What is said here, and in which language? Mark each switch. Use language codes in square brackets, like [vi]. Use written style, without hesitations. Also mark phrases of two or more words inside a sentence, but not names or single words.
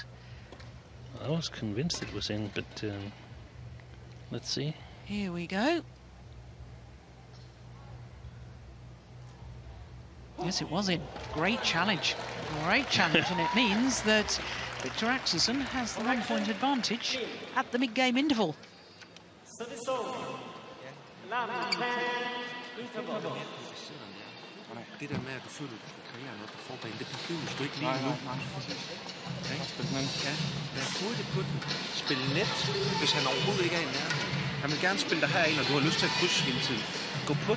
[en] I was convinced it was in, but let's see. Here we go. Yes, it was in. Great challenge. Great challenge, and it means that Viktor Axelsen has the 1-point advantage at the mid-game interval. [da] Det der med, at du føler, at du kan kreere noget på forbanen, det behøver du ikke lige nu. Men ja, lad hurtigt på den. Spil net, hvis han overhovedet ikke er i nærheden. Han vil gerne spille dig herind, og du har lyst til at krydse hele tiden.